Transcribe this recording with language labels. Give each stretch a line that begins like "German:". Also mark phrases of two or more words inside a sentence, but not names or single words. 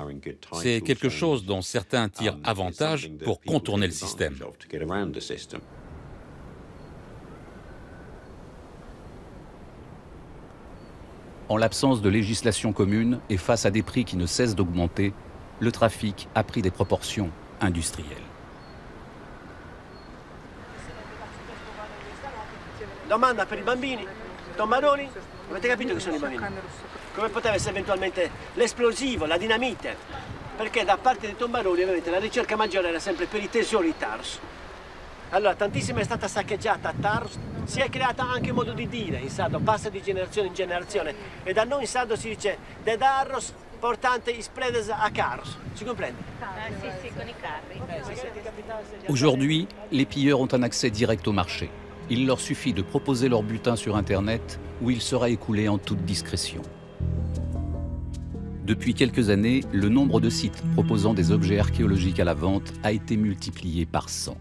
French: C'est quelque chose dont certains tirent avantage pour contourner le système. En l'absence de législation commune et face à des prix qui ne cessent d'augmenter, le trafic a pris des proportions industrielles.
Italian: Domanda per i bambini. Tommaroli? Avete capito che sono i bambini? Come poteva essere eventualmente l'esplosivo, la dinamite? Perché da parte dei tombaroli, ovviamente, la ricerca maggiore era sempre per i tesori Tars. Allora, tantissima è stata saccheggiata a Tars, si è creata anche un modo di dire in sardo, passa di generazione in generazione. E da noi in sardo si dice
Sardinian: de darros portante ispledes a caros.
Italian: Si comprende? Sì, con i carri.
French: Aujourd'hui, les pilleurs ont un accès direct au marché. Il leur suffit de proposer leur butin sur Internet où il sera écoulé en toute discrétion. Depuis quelques années, le nombre de sites proposant des objets archéologiques à la vente a été multiplié par 100.